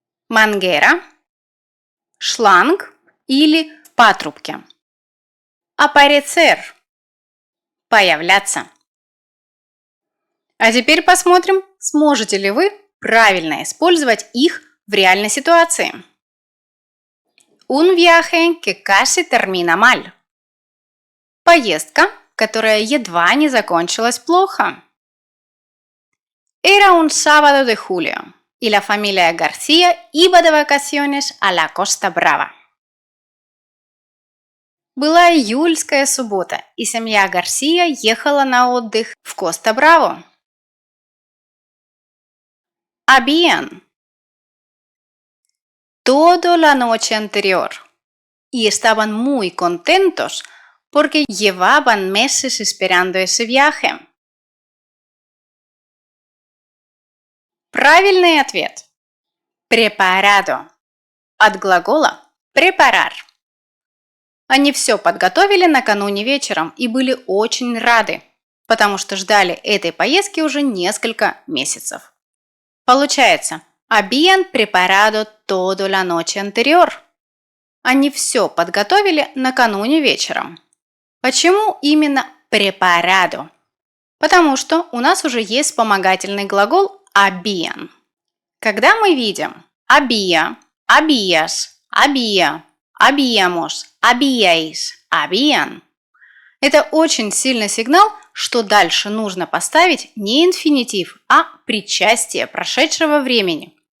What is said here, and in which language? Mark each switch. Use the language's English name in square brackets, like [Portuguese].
[Russian] Manguera – шланг или патрубки. Aparecer – появляться. А теперь посмотрим, сможете ли вы правильно использовать их в реальной ситуации. [Spanish] Un viaje que casi termina mal. [Russian] Поездка, которая едва не закончилась плохо. [Spanish] Era un sábado de julio, y la familia García iba de vacaciones a la Costa Brava. [Russian] Была июльская суббота, и семья Гарсия ехала на отдых в Коста-Браво. [Spanish] Habían toda la noche anterior, y estaban muy contentos porque llevaban meses esperando ese viaje. [Russian] Правильный ответ. Preparado. От глагола preparar. Они все подготовили накануне вечером и были очень рады, потому что ждали этой поездки уже несколько месяцев. Получается, [Spanish] habían preparado toda la noche anterior. [Russian] Они все подготовили накануне вечером. Почему именно preparado? Потому что у нас уже есть вспомогательный глагол habían. Когда мы видим había, habías, había, habíamos, habíais, habían, это очень сильный сигнал, что дальше нужно поставить не инфинитив, а причастие прошедшего времени.